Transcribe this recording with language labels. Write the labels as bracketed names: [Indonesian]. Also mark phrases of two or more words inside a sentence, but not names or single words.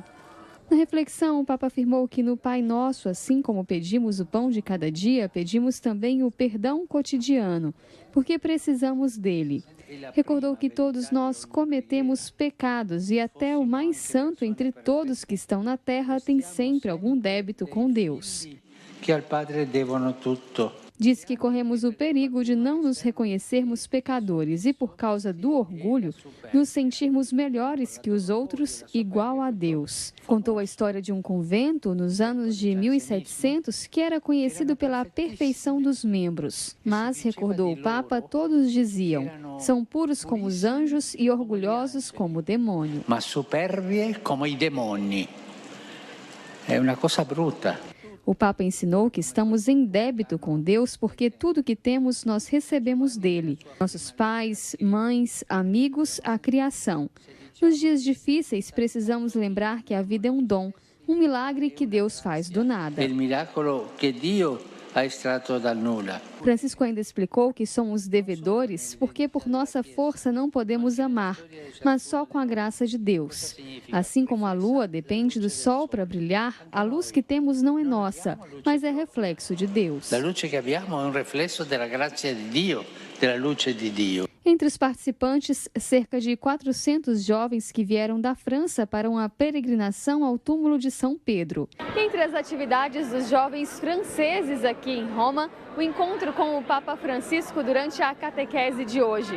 [Portuguese] Na reflexão, o Papa afirmou que no Pai Nosso, assim como pedimos o pão de cada dia, pedimos também o perdão cotidiano, porque precisamos dele. Recordou que todos nós cometemos pecados e até o mais santo entre todos que estão na terra tem sempre algum débito com Deus. Que ao Padre [Italian] devono tutto. [Portuguese] Diz que corremos o perigo de não nos reconhecermos pecadores e, por causa do orgulho, nos sentirmos melhores que os outros, igual a Deus. Contou a história de um convento nos anos de 1700 que era conhecido pela perfeição dos membros. Mas, recordou o Papa, todos diziam, são puros como os anjos e orgulhosos como o demônio. [Italian] Mas superbi como i demoni. [Portuguese] É uma coisa bruta. O Papa ensinou que estamos em débito com Deus porque tudo que temos nós recebemos dele. Nossos pais, mães, amigos, a criação. Nos dias difíceis, precisamos lembrar que a vida é um dom, um milagre que Deus faz do nada. [Italian] Il miracolo che Dio ha estratto dal nulla. [Portuguese] Francisco ainda explicou que somos devedores porque por nossa força não podemos amar, mas só com a graça de Deus. Assim como a lua depende do sol para brilhar, a luz que temos não é nossa, mas é reflexo de Deus. [Italian] La luce che abbiamo è un riflesso della grazia di Dio, della luce di Dio. [Portuguese] Entre os participantes, cerca de 400 jovens que vieram da França para uma peregrinação ao túmulo de São Pedro. Entre as atividades dos jovens franceses aqui em Roma, o encontro com o Papa Francisco durante a catequese de hoje.